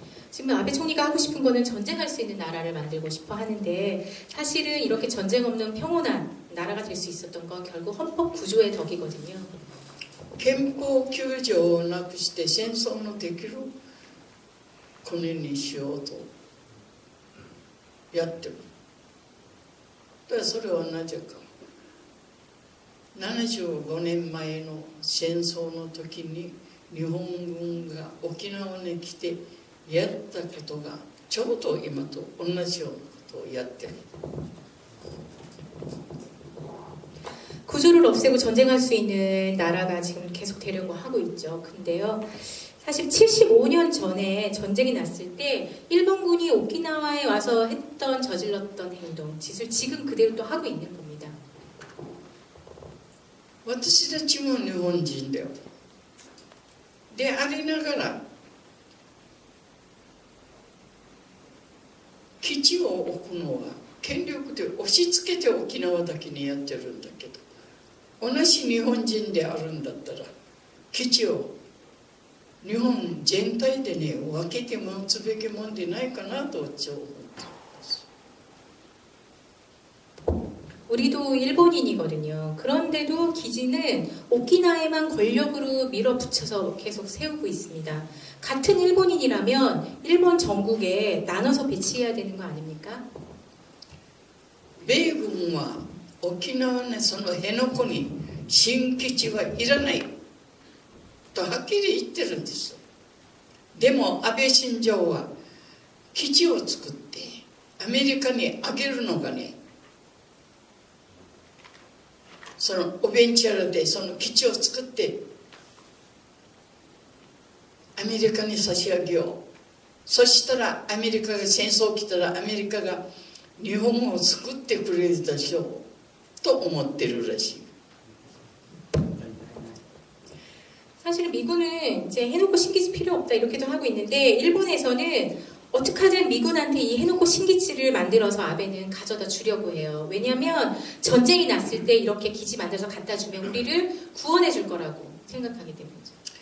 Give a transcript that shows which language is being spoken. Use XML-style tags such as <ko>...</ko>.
<ko>지금 아베 총리가 하고 싶은 거는 전쟁할 수 있는 나라를 만들고 싶어 하는데 사실은 이렇게 전쟁 없는 평온한 나라가 될 수 있었던 건 결국 헌법 구조의 덕이거든요.</ko> <ja>憲法9条をなくして戦争のできる国にしようとやってる。だからそれはなぜか75年前の戦争の時に日本軍が沖縄に来てやったことがちょうど今と同じようなことをやってる。</ja> <ko>구조를 없애고 전쟁할 수 있는 나라가 지금 계속 되려고 하고 있죠. 근데요, 사실 75년 전에 전쟁이 났을 때 일본군이 오키나와에 와서 저질렀던 행동, 짓을 지금 그대로 또 하고 있는 겁니다.</ko> <ja>私たちも日本人だよ。でありながら基地を置くのは権力で押し付けて沖縄だけにやってるんだけど、同じ日本人であるんだったら基地を日本全体でね分けて持つべきもんでないかなと私は思っています。</ja> <ko>우리도 일본인이거든요. 그런데도 기지는 오키나와에만 권력으로 밀어붙여서 계속 세우고 있습니다. 같은 일본인이라면 일본 전국에 나눠서 배치해야 되는 거 아닙니까?</ko> <ja>米軍は沖縄のその辺野古に新基地はいらないとはっきり言ってるんです。でも安倍晋三は基地を作ってアメリカにあげるのがね、そのおベンチャルでその基地を作ってアメリカに差し上げよう。そしたらアメリカが戦争来たらアメリカが日本を作ってくれるでしょうと思ってるらしい。</ja> <ko>사실 미군은 이제 해놓고 신기지 필요 없다 이렇게도 하고 있는데 일본에서는 어떻게든 미군한테 이 해놓고 신기지를 만들어서 아베는 가져다 주려고 해요. 왜냐하면 전쟁이 났을 때 이렇게 기지 만들어서 갖다 주면 우리를 구원해 줄 거라고 생각하기 때문이죠.</ko>